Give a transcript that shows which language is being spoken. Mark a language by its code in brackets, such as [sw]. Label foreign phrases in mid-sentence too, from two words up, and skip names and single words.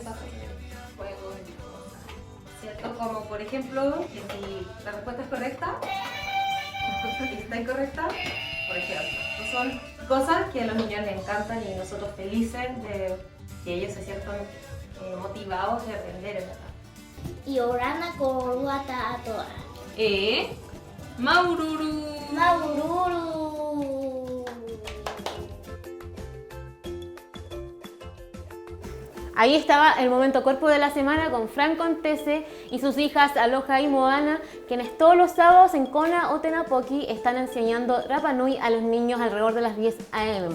[es] ¿Cierto? Como por ejemplo, que si la respuesta es correcta, y está incorrecta, por ejemplo. Son cosas que a los niños les encantan y nosotros felices de que ellos se sientan motivados de aprender, en verdad. [rap] Y orana koruata atoa. Maururu. Maururu. [es] Ahí estaba el momento cuerpo de la semana con Fran Contese y sus hijas Aloha y Moana, quienes todos los sábados en Kona Otenapoki están enseñando Rapa Nui a los niños alrededor de las 10 a.m.